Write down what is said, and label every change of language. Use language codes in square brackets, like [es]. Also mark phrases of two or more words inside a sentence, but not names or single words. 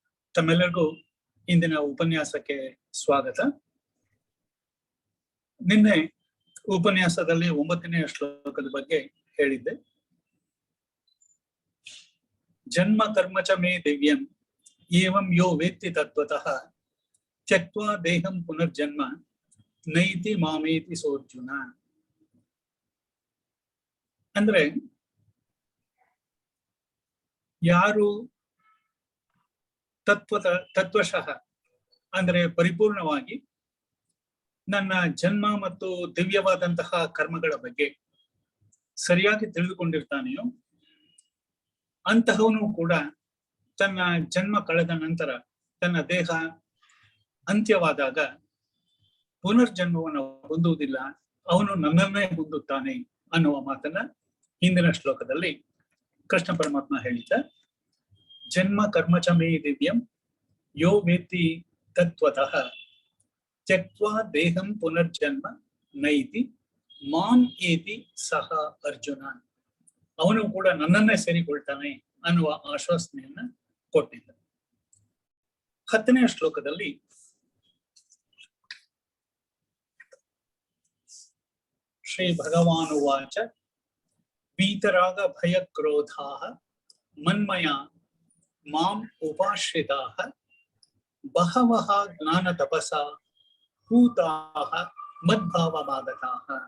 [kn] ತಮ್ಮೆಲ್ಲರಿಗೂ ಇಂದಿನ ಉಪನ್ಯಾಸಕ್ಕೆ ಸ್ವಾಗತ. ನಿನ್ನೆ ಉಪನ್ಯಾಸದಲ್ಲಿ 9ನೇ ಶ್ಲೋಕದ ಬಗ್ಗೆ ಹೇಳಿದ್ದೆ. [sa] ಜನ್ಮ ಕರ್ಮ ಚ ಮೇ ದಿವ್ಯಂ ಏವಂ ಯೋ ವೇತ್ತಿ ತತ್ವತಃ ತ್ಯಕ್ತ್ವಾ ದೇಹಂ ಪುನರ್ಜನ್ಮ ನೈತಿ ಮಾಮೇತಿ ಸೋರ್ಜುನ. [kn] ಅಂದ್ರೆ ಯಾರು ತತ್ವಶಃ ಅಂದ್ರೆ ಪರಿಪೂರ್ಣವಾಗಿ ನನ್ನ ಜನ್ಮ ಮತ್ತು ದಿವ್ಯವಾದಂತಹ ಕರ್ಮಗಳ ಬಗ್ಗೆ ಸರಿಯಾಗಿ ತಿಳಿದುಕೊಂಡಿರ್ತಾನೆಯೋ ಅಂತಹವನು ಕೂಡ ತನ್ನ ಜನ್ಮ ಕಳೆದ ನಂತರ ತನ್ನ ದೇಹ ಅಂತ್ಯವಾದಾಗ ಪುನರ್ಜನ್ಮವನ್ನು ಹೊಂದುವುದಿಲ್ಲ, ಅವನು ನನ್ನನ್ನೇ ಹೊಂದುತ್ತಾನೆ ಅನ್ನುವ ಮಾತನ್ನ ಹಿಂದಿನ ಶ್ಲೋಕದಲ್ಲಿ ಕೃಷ್ಣ ಪರಮಾತ್ಮ ಹೇಳಿದ್ದ. [sa] ಜನ್ಮ ಕರ್ಮ ಚ ಮೇ ದಿವ್ಯಂ ಯೋ ವೇತ್ತಿ ತತ್ವತಃ ತ್ಯಕ್ತ್ವಾ ದೇಹಂ ಪುನರ್ಜನ್ಮ ನೈತಿ ಮಾಂ ಏತಿ ಸಹ ಅರ್ಜುನ. [kn] ಅವನು ಕೂಡ ನನ್ನನ್ನೇ ಸೇರಿಕೊಳ್ತಾನೆ ಅನ್ನುವ ಆಶ್ವಾಸನೆಯನ್ನ ಕೊಟ್ಟಿದ್ದ. 10ನೇ ಶ್ಲೋಕದಲ್ಲಿ [sa] ಶ್ರೀ ಭಗವಾನುವಾಚ ವೀತರಾಗ ಭಯ ಕ್ರೋಧಾಃ ಮನ್ಮಯ ಮಾಂ ಉಪಾಶ್ರಿತಾಃ ಬಹವಃ ಜ್ಞಾನ ತಪಸಾ ಭೂತಾಃ ಮದ್ಭಾವಮಾಗತಾಃ.